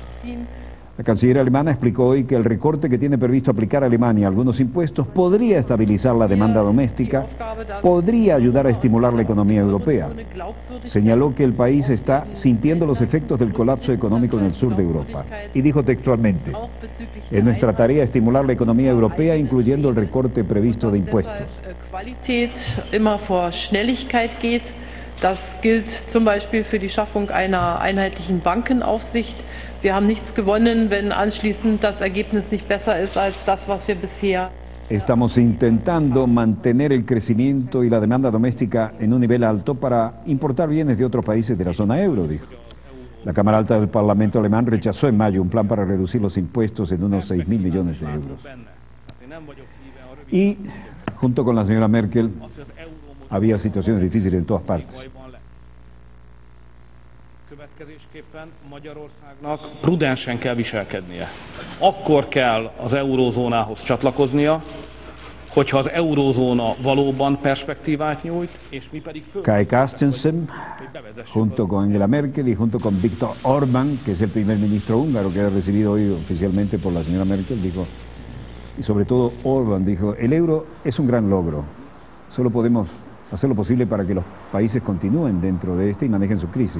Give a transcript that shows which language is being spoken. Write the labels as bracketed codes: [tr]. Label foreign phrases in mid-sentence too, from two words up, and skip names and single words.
[es] La canciller alemana explicó hoy que el recorte que tiene previsto aplicar a Alemania a algunos impuestos podría estabilizar la demanda doméstica, podría ayudar a estimular la economía europea. Señaló que el país está sintiendo los efectos del colapso económico en el sur de Europa. Y dijo textualmente: es nuestra tarea estimular la economía europea, incluyendo el recorte previsto de impuestos. [de] Das gilt zum Beispiel für die Schaffung einer einheitlichen Bankenaufsicht. Wir haben nichts gewonnen, wenn anschließend das Ergebnis nicht besser ist als das, was wir bisher. [es] Estamos intentando mantener el crecimiento y la demanda doméstica en un nivel alto para importar bienes de otros países de la zona euro, dijo. La Cámara Alta del Parlamento alemán rechazó en mayo un plan para reducir los impuestos en unos 6.000 millones de euros. Y, junto con la señora Merkel, había situaciones difíciles en todas partes. [hu] Következésképpen Magyarországnak prudensen kell viselkednie. Akkor kell az eurózónához csatlakoznia, hogyha az eurózóna valóban perspektívát nyújt, és mi pedig [es] Kai Carstensen, junto con Angela Merkel y junto con Viktor Orbán, que es el primer ministro húngaro que ha recibido hoy oficialmente por la señora Merkel, dijo, y sobre todo Orbán dijo, el euro es un gran logro, solo podemos hacer lo posible para que los países continúen dentro de este y manejen su crisis.